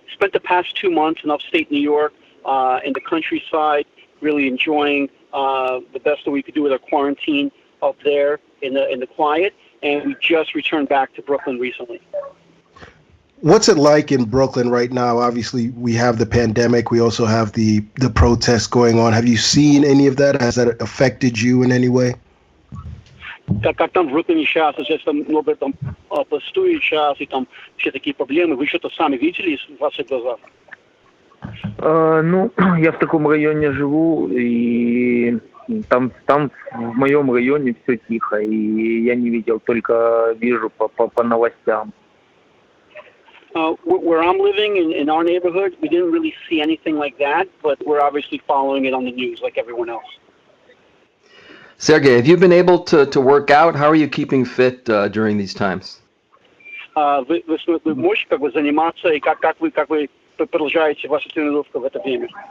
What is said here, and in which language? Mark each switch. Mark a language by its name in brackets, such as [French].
[English] Spent the past 2 months in upstate New York, in the countryside, really enjoying the best that we could do with our quarantine up there in the quiet, and we just returned back to Brooklyn recently. What's it like in Brooklyn right now? Obviously, we have the pandemic. We also have the protests going on. Have you seen any of that? Has that affected you in any way? [Russian] как там в Бруклине сейчас, сейчас там много там пустует сейчас, и там все такие проблемы. Вы что-то сами видели в ваших глазах? Ну, я в таком районе живу, и там в моем районе все тихо, и я не видел, только вижу по новостям. [English] Where I'm living in our neighborhood, we didn't really see anything like that, but we're obviously following it on the news like everyone else. Sergey, have you been able to work out? How are you keeping fit during these times? [Russian] Вы можете как бы заниматься, и как вы продолжаете вашу тренировку в это время?